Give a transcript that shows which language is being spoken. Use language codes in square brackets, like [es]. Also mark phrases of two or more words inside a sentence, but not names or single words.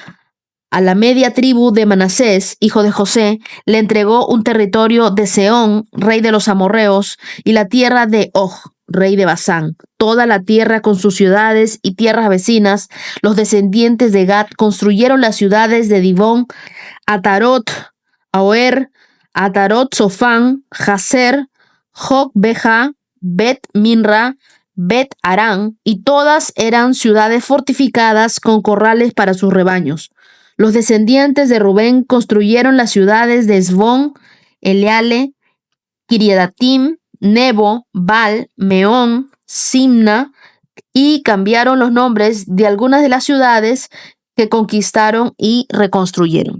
[es] A la media tribu de Manasés, hijo de José, le entregó un territorio de Sehón, rey de los amorreos, y la tierra de Og, rey de Basán, toda la tierra con sus ciudades y tierras vecinas. Los descendientes de Gad construyeron las ciudades de Dibón, Atarot, Aoer, Atarot Sofán, Jazer, Jocbeja, Bet Minra, Bet Arán, y todas eran ciudades fortificadas con corrales para sus rebaños. Los descendientes de Rubén construyeron las ciudades de Esbón, Eleale, Kiriadatim, Nebo, Baal, Meón, Simna, y cambiaron los nombres de algunas de las ciudades que conquistaron y reconstruyeron.